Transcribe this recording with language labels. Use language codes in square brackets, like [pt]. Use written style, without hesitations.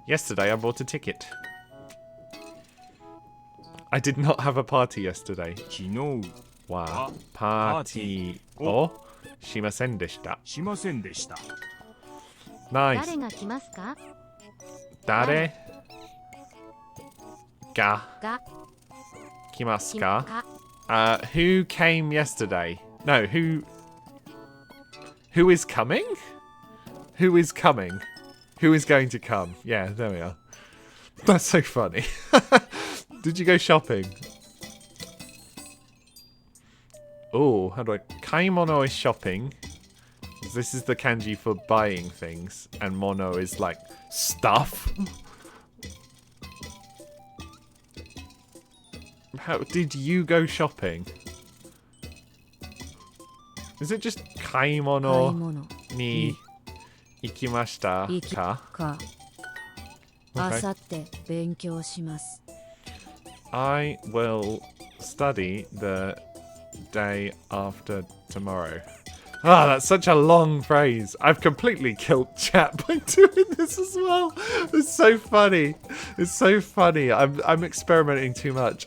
[en] Yesterday I bought a ticket. I did not have a party yesterday. [ja] 昨日はパーティーをしませんでした。しませんでした。ナイス。誰が来ますか誰がが来ます来かか [en] Who came yesterday? No, who is coming? Who is coming? Who is going to come? Yeah, there we are. That's so funny. Did you go shopping? Oh, how do I... Kaimono is shopping. This is the kanji for buying things, and mono is like stuff. How did you go shopping? Is it just [ja] 買い物に行きましたか? あさって勉強します [en] I will study the day after tomorrow. Ah, that's such a long phrase. I've completely killed chat by doing this as well. It's so funny. It's so funny. I'm experimenting too much.